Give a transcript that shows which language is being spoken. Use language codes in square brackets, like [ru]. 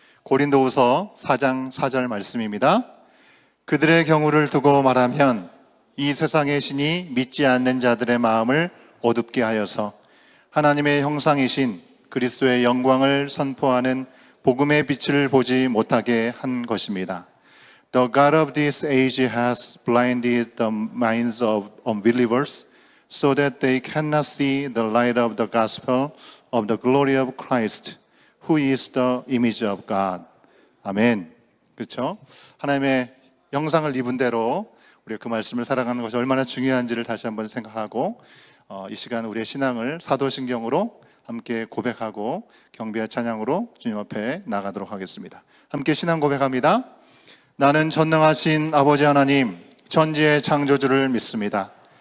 [ko] 고린도후서 4장 4절 말씀입니다. 그들의 경우를 두고 말하면 이 세상의 신이 믿지 않는 자들의 마음을 어둡게 하여서 하나님의 형상이신 그리스도의 영광을 선포하는 복음의 빛을 보지 못하게 한 것입니다. [en] The God of this age has blinded the minds of unbelievers so that they cannot see the light of the gospel of the glory of Christ, who is the image of God. [ko] 아멘. 그렇죠? 하나님의 형상을 입은 대로 우리가 그 말씀을 살아가는 것이 얼마나 중요한지를 다시 한번 생각하고 이 시간 우리의 신앙을 사도신경으로 함께 고백하고 경배와 찬양으로 주님 앞에 나가도록 하겠습니다. 함께 신앙 고백합니다. 나는 전능하신 아버지 하나님, 천지의 창조주를 믿습니다.